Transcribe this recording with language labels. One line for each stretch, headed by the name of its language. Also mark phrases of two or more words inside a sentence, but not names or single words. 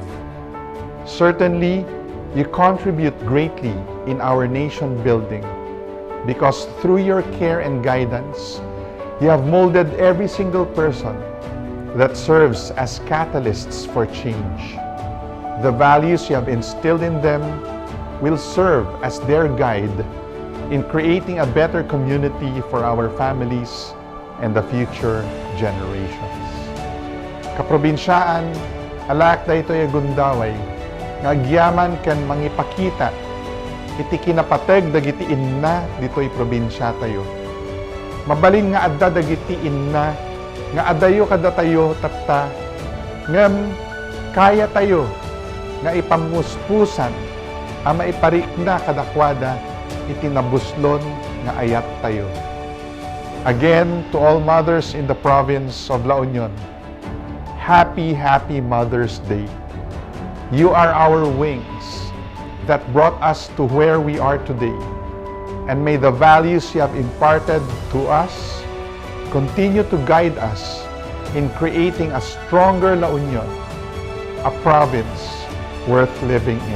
English: Certainly, you contribute greatly in our nation building because through your care and guidance, you have molded every single person that serves as catalysts for change. The values you have instilled in them will serve as their guide in creating a better community for our families and the future generations.
Iloko: Kaprobinsyaan, alak da ito'y gundaway, nga agyaman kan mangipakita, iti kinapateg dagiti inna dito'y probinsya tayo. Mabalin nga adda dagiti inna, nga adayo kada tayo tatta, ngem kaya tayo, nga ipamuspusan, ama iparikna kadakwada, itinabuslon nga ayat tayo.
English: Again, to all mothers in the province of La Union, happy Mother's Day. You are our wings that brought us to where we are today. And may the values you have imparted to us continue to guide us in creating a stronger La Union, a province worth living in.